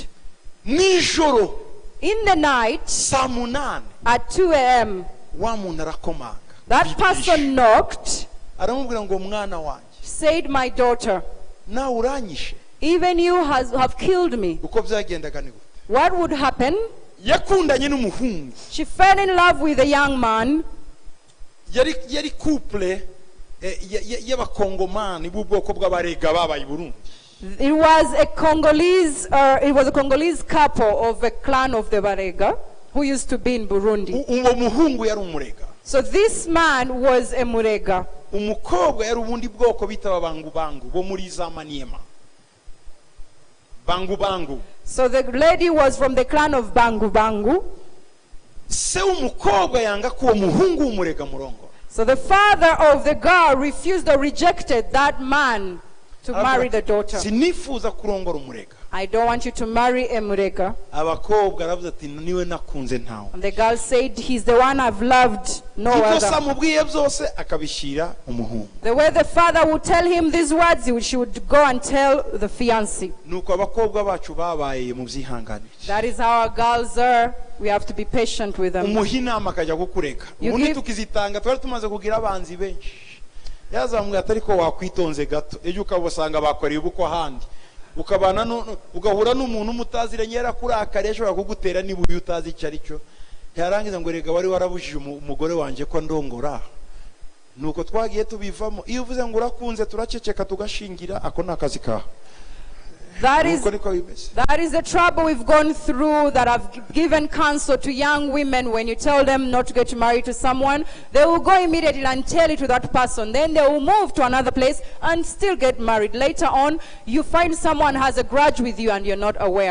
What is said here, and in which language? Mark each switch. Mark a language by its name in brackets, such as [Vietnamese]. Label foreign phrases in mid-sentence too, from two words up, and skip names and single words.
[English] In the night, at 2 a.m., that person knocked, said, "My daughter, even you have killed me." What would happen? She fell in love with a young man. [Rundi] Yari couple y'abakongomani b'ubwoko bw'abarega babaye Burundi. [English] It was a Congolese couple of a clan of the Barega who used to be in Burundi. [Rundi] Uwo muhungu yari umurega. [English] So this man was a Murega. [Rundi] Umukobwa yari ubundi bwoko bitaba bangu bo muri za Maniema. Bangu. [English] So the lady was from the clan of Bangu. So the father of the girl refused or rejected that man to marry the daughter. I don't want you to marry a Murega. And the girl said, "He's the one I've loved, no other." The way the father would tell him these words, she would go and tell the fiancé. That is how our girls are. We have to be patient with them. [Rundi] Ukabana ugahura n'umuntu mutaziranye yarakurakariye ashobora kugutera nibuye utazi cyaricyo yarangiza ngo rega wari warabujije umugore wanje ko ndongora nuko twagiye tubivamo iyo uvuze ngo urakunze turaceceka tugashingira ako nakazi ka. [English] That is the trouble we've gone through, that I've given counsel to young women. When you tell them not to get married to someone, they will go immediately and tell it to that person. Then they will move to another place and still get married. Later on, you find someone has a grudge with you and you're not aware.